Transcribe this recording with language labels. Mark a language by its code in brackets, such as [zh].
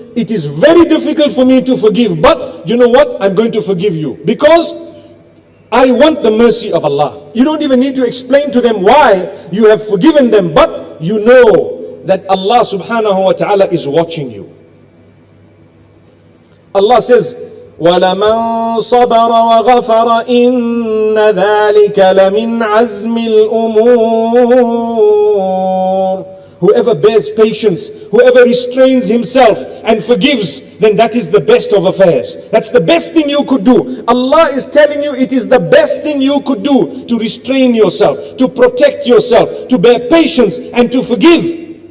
[en] It is very difficult for me to forgive, but you know what? I'm going to forgive you because I want the mercy of Allah. You don't even need to explain to them why you have forgiven them, but you know that Allah subhanahu wa ta'ala is watching you. Allah says, [ar] وَلَمَنْ صَبَرَ وَغَفَرَ إِنَّ ذَلِكَ لَمِنْ عَزْمِ الْأُمُورِ. [en] whoever bears patience, whoever restrains himself and forgives, then that is the best of affairs. That's the best thing you could do. Allah is telling you it is the best thing you could do to restrain yourself, to protect yourself, to bear patience and to forgive.